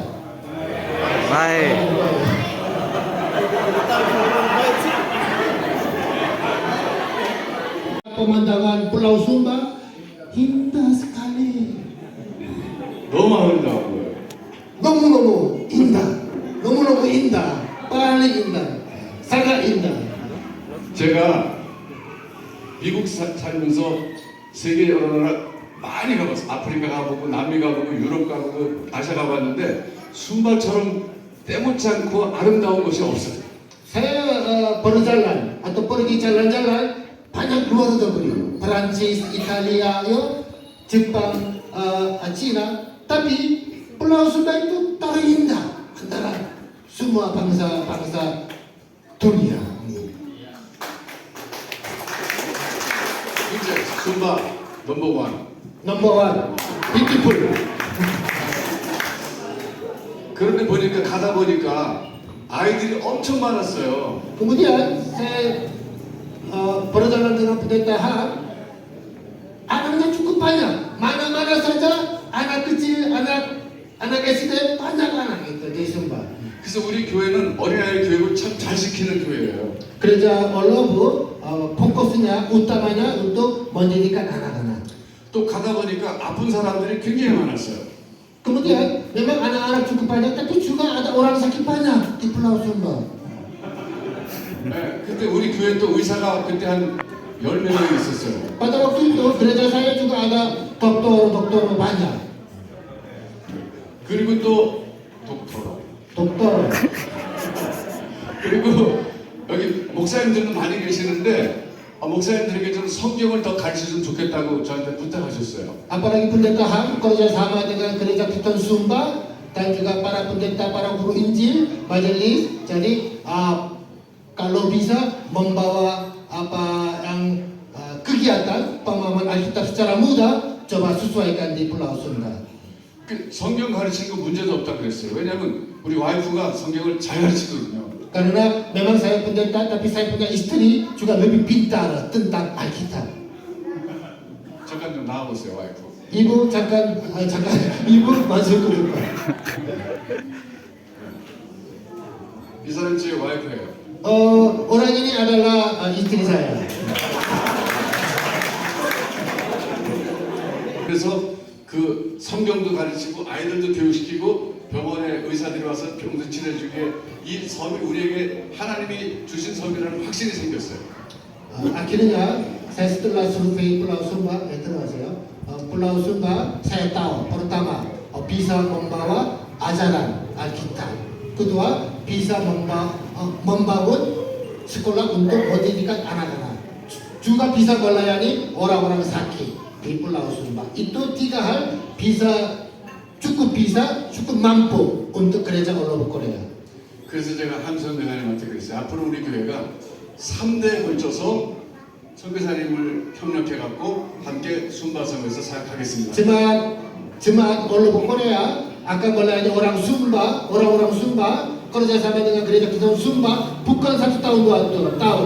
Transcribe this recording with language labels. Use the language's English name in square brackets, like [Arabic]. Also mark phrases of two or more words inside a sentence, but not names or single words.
[Indonesian] Baik. Pemandangan Pulau Sumba indah sekali. [Korean] 너무 아름다워요. 너무너무 [Indonesian] indah, paling indah, sangat indah. [Korean] 제가 미국 살면서 세계 여러 나라 많이 가봤어요. 아프리카 가보고 남미 가보고 유럽 가보고 아시아 가봤는데 순발처럼 때묻지 않고 아름다운 곳이 없어요. [Indonesian] Saya berjalan atau pergi jalan-jalan banyak luar negeri, Perancis, Italia, ya, Jepang, Cina. Tapi Pulau Sumba itu terindah antara semua bangsa-bangsa dunia. [Korean] 이제 순바 [English] number one. Number one, beautiful. [Korean] 그런데 보니까 가다 보니까 아이들이 엄청 많았어요. [Indonesian] Kemudian saya berjalan dengan pendeta anaknya cukup banyak. Mana-mana saja anak kecil, anak SD banyak anak itu di Sumba. [Korean] 그래서 우리 교회는 어린아이 교육을 참 잘 시키는 교회예요. [Indonesian] Gereja Olobo fokusnya utamanya untuk mendidikan anak-anak. [Korean] 또 가다 보니까 아픈 사람들이 굉장히 많았어요. [Indonesian] Kemudian memang anak-anak cukup banyak, tapi juga ada orang sakit banyak di Pulau Sumba. [Korean] 네, 그때 우리 교회 또 의사가 그때 한 10몇 명 있었어요. [Indonesian] Pada waktu itu gereja saya juga ada dokter banyak. [Korean] 그리고 또 [Indonesian] Dokter. [Korean] 그리고 여기 목사님들도 많이 계시는데 목사님들에게 좀 성경을 더 가르쳐주면 좋겠다고 저한테 부탁하셨어요. [Indonesian] Apalagi pendeta kerjasama dengan gereja Kristen Sumba dan juga para pendeta, para guru Injil, majelis. Jadi kalau bisa membawa apa yang kegiatan pemahaman Alkitab secara mudah, coba sesuaikan di Pulau Sumba. [Korean] 그 성경 가르치는 거 문제도 없다 그랬어요. 왜냐하면 우리 와이프가 성경을 잘 가르치거든요. [Indonesian] Karena memang saya pendeta, tapi saya punya istri juga lebih pintar tentang Alkitab. [Korean] 잠깐 좀 나와보세요, 와이프. Ibu 잠깐, [Indonesian] ibu masuk ke depan. [Korean] 이 사람 제 와이프예요. [Indonesian] Orang ini adalah istri saya. [Korean] 그래서 그 성경도 가르치고 아이들도 교육시키고 병원에 의사들이 와서 병도 치료해주게 이 섬이 우리에게 하나님이 주신 섬이라는 확신이 생겼어요. [Indonesian] Akhirnya saya setelah survei Pulau Sumba, termasuk Pulau Sumba, saya tahu pertama bisa membawa ajaran Alkitab, kedua bisa membangun sekolah untuk pendidikan anak-anak, juga bisa melayani orang-orang sakit di Pulau Sumba. Itu tiga hal cukup mampu untuk gereja Olobo Korea. [Korean] 그래서 제가 한선 대사님한테 그랬어요. 앞으로 우리 교회가 3대에 걸쳐서 갖고 함께 순바섬에서 사역하겠습니다. [Indonesian] Jemaat Olobo Korea akan melayani orang Sumba. Kerjasama dengan gereja Kristen Sumba bukan 1 tahun 2 tahun.